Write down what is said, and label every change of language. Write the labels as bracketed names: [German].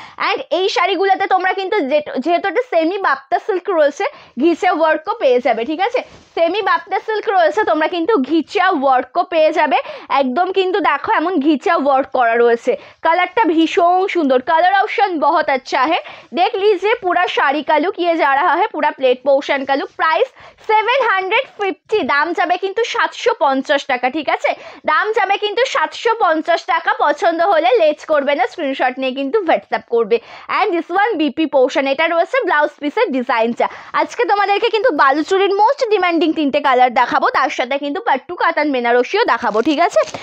[Bangla] And এই শাড়িগুলোতে তোমরা কিন্তু যেহেতু একটা সেমি বাপ্তা সিল্ক রয়েছে, ঘিচা ওয়ার্কও পেয়ে যাবে, ঠিক আছে? সেমি বাপ্তা সিল্ক রয়েছে, তোমরা কিন্তু ঘিচা ওয়ার্কও পেয়ে যাবে। একদম কিন্তু দেখো এমন ঘিচা ওয়ার্ক করা রয়েছে। কালারটা ভীষণ সুন্দর, [Hindi] कलर ऑप्शन बहुत अच्छा है, देख लीजिए पूरा साड़ी का लुक, ये जा रहा है पूरा प्लेट पोर्शन का लुक। [Bangla] प्राइस 750, দাম যাবে কিন্তু 750 টাকা, ঠিক আছে, দাম যাবে কিন্তু 750 টাকা। পছন্দ হলে লেট করবে না, স্ক্রিনশট নিয়ে কিন্তু হোয়াটসঅ্যাপ করবে। And this one BP portion, এটা রয়েছে ব্লাউজ পিসের ডিজাইনটা। আজকে তোমাদেরকে কিন্তু বালুচুরির মোস্ট ডিমান্ডিং 3টে কালার দেখাবো, তার সাথে কিন্তু পাট্টু কাতান বেনারসিও দেখাবো, ঠিক আছে।